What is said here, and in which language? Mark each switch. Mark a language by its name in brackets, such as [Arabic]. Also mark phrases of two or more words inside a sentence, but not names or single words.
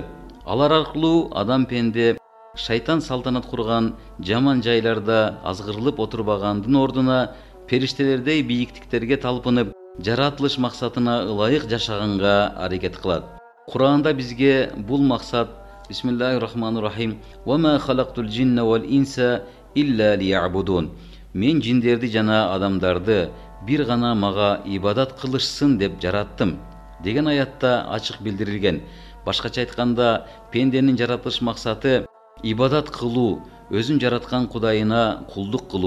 [Kyrgyz] Алар аркылуу адам пенде шайтан салтанат курган жаман жайларда азгырылып отурбагандын ордуна периштелердей бийиктиктерге талпынып, жаратылыш максатына ылайык жашаганга аракет кылат. Куранда бизге бул максат [Arabic] بسم الله الرحمن الرحيم وما خلقت الجن والإنس إلا ليعبدون». [Kyrgyz] Мен жиндерди жана адамдарды бир гана мага ибадат кылышсын деп жараттым деген аятта ачык билдирилген. Башкача айтканда, пенденин жаратылыш максаты ибадат кылуу, өзүн жараткан Кудайына кулдук кылуу.